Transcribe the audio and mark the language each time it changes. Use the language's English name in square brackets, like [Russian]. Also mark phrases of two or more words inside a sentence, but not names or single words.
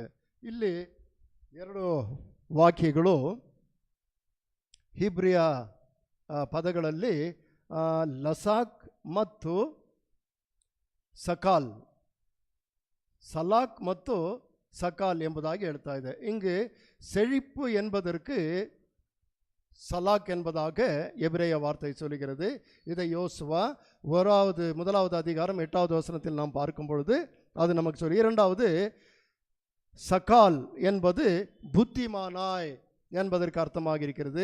[Kannada] ಇಲ್ಲಿ ಎರಡು ವಾಕ್ಯಗಳು ಹಿಬ್ರಿಯ ಪದಗಳಲ್ಲಿ ಲಸಾಕ್ ಮತ್ತು ಸಕಾಲ್, ಸಲಾಕ್ ಮತ್ತು ಸಕಾಲ್ ಎಂಬುದಾಗಿ ಹೇಳ್ತಾ ಇದೆ. [Tamil] இங்கு செழிப்பு என்பதற்கு சலாக் என்பதாக எபிரேய வார்த்தை சொல்கிறது. இதை யோசுவா 1வது அதிகாரம் 8வது வசனத்தில் நாம் பார்க்கும் பொழுது அது நமக்கு சொல்லி. இரண்டாவது சகால் என்பது புத்திமானாய் என்பதற்கு அர்த்தமாக இருக்கிறது.